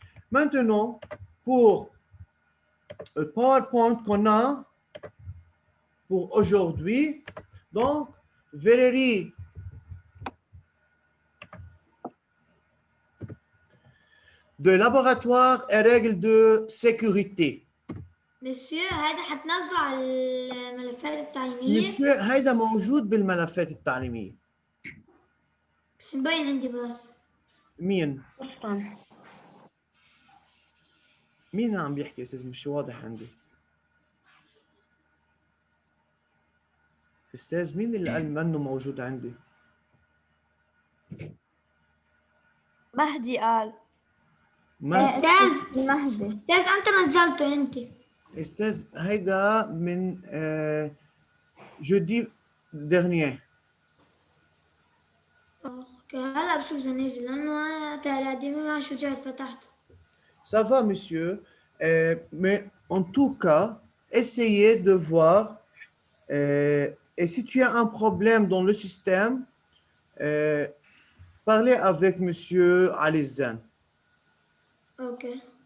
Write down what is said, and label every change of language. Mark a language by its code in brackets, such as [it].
[fr] Maintenant, pour le PowerPoint qu'on a pour aujourd'hui, donc, verrerie de laboratoire et règles de sécurité. [ar] مسيو هذا حتنزله على الملفات التعليمية Monsieur, هيدا موجود بالملفات التعليمية. مش مبين عندي بس مين؟ مين عم بيحكي استاذ؟ مش واضح عندي. استاذ مين اللي قال منه موجود عندي؟ مهدي قال. أستاذ أنت نزلته أنت. استاذ هيدا من [fr] jeudi dernier. [ar] اوكي هلا بشوف اذا نزل لانه انا تقديمي مع شجاع فتحته. [fr] Ça va, monsieur, mais en tout cas, essayez de voir. Et si tu as un problème dans le système, parlez avec monsieur Alizan. اوكي.